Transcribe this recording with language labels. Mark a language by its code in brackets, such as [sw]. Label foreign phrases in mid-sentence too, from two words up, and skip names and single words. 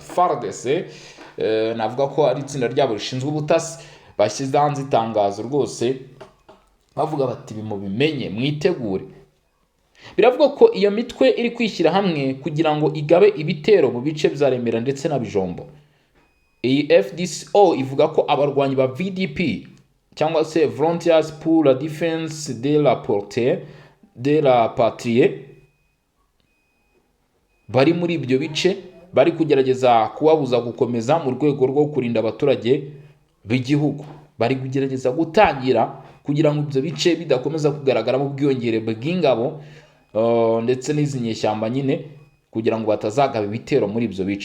[rw] FARDC navuga ko ari itsinda ryabo rishinzwe ubutasi, bashyize hanze itangazo rwose bavuga bati bimenye, mwitegure. Biravuga ko iyo mitwe iri kwishyira hamwe kugira ngo igabe ibitero mu bice bya Remera ndetse na Bijombo. Iyi FDCO ivuga ko abarwanyi ba VDP cyangwa se [fr] Volontaires pour la Défense de la Portée de la Patrie [rw] bari muri ibyo bice, bari kugerageza kubabuza gukomeza mu rwego rwo kurinda abaturage b'igihugu. Bari kugerageza gutangira kugira ngo ibyo bice bidakomeza kugaragaramo ubwiyongere bw'ingabo ndetse n'izi nyeshyamba nyine, kugira ngo batazagaba ibitero muri ibyo bice.